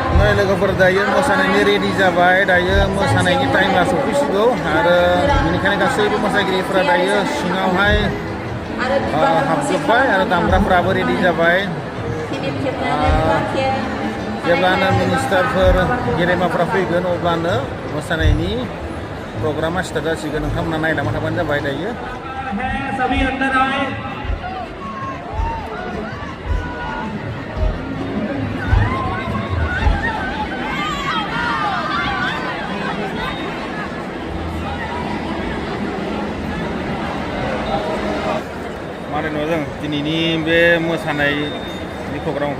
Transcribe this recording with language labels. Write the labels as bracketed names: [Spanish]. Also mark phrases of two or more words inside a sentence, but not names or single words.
[Bodo] मोसानाय लोगोफोर दायो मोसानायनि रेडि जाबाय दायो मोसानायनि टाइमा सफैसिगौ आरो बेनिखायनो गासैबो मोसागिरिफोरा दायो सिङावहाय हाबजोब्बाय आरो दामग्राफोराबो रेडि जाबाय जेब्लानो मिनिस्टारफोर गेदेमाफोरा फैगोन अब्लानो मोसानायनि प्रग्रामा स्टार्ट जासिगोन नोंथांमोना नायलांबाय थाबानो जाबाय दायो [Hindi] सभी अंदर आए [Bodo] माने जों दिनैनि बे मोसानायनि प्रग्रामखौ